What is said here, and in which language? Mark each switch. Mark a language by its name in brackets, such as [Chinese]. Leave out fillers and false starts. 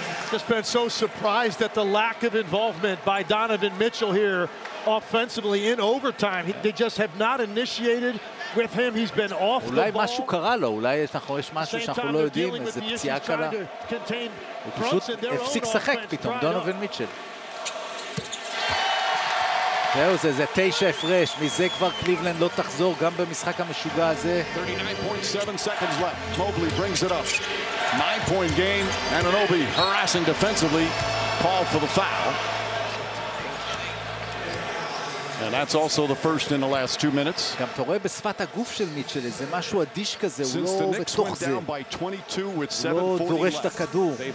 [English] Just been so surprised at the lack of involvement by Donovan Mitchell here offensively in overtime. They just have not initiated with him. He's been off the ball. [Hebrew] אולי משהו קרה לו, אולי יש משהו שאנחנו לא יודעים, איזה פציעה קרה. הוא פשוט הפסיק שחק פתאום, דונובן מיטשל. זהו, זה 9 הפרש. מזה כבר קליבלנד לא תחזור, גם במשחק המשוגע הזה. [English] 39.7 seconds left. Mobley brings it up. 9-point game. Ananobi harassing defensively. Called for the foul. And that's also the first in the last 2 minutes. [Hebrew] גם אתה רואה בשפת הגוף של מיטשל, זה משהו אדיש כזה, הוא לא בתוך זה. הוא לא דורש את הכדור.